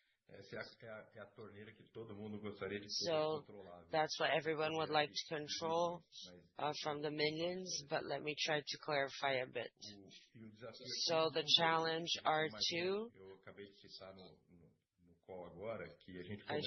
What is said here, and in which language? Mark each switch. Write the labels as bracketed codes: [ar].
[pt] Essa é a torneira que todo mundo gostaria de poder controlar. [en] That's what everyone would like to control from the minions, but let me try to clarify a bit. So the challenge are two. [pt] Eu acabei de citar no call agora que a gente